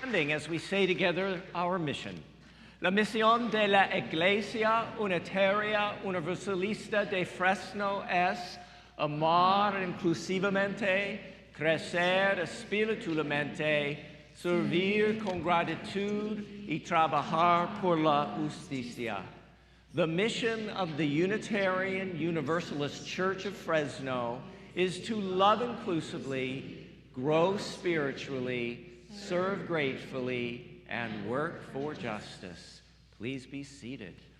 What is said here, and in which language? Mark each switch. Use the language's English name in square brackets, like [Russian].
[English] as we say together our mission. [Spanish] La misión de la Iglesia Unitaria Universalista de Fresno es amar inclusivamente, crecer espiritualmente, servir con gratitud y trabajar por la justicia. [English] The mission of the Unitarian Universalist Church of Fresno is to love inclusively, grow spiritually, serve gratefully, and work for justice. Please be seated.